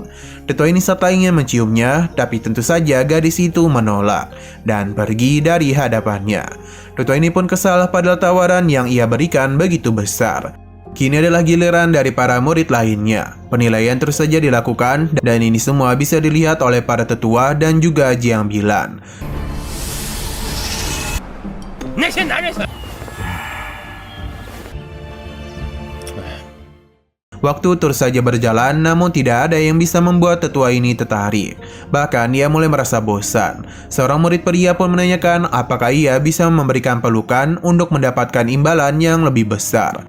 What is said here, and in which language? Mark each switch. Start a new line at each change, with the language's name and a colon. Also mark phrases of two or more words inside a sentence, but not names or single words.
Indonesian: Tetua ini serta ingin menciumnya, tapi tentu saja gadis itu menolak dan pergi dari hadapannya. Tetua ini pun kesal pada tawaran yang ia berikan begitu besar. Kini adalah giliran dari para murid lainnya. Penilaian terus saja dilakukan dan ini semua bisa dilihat oleh para tetua dan juga Jiang Bilan.
Chinese: 那些男人。
Indonesian: Waktu terus saja berjalan, namun tidak ada yang bisa membuat tetua ini tertarik. Bahkan ia mulai merasa bosan. Seorang murid pria pun menanyakan apakah ia bisa memberikan pelukan untuk mendapatkan imbalan yang lebih besar.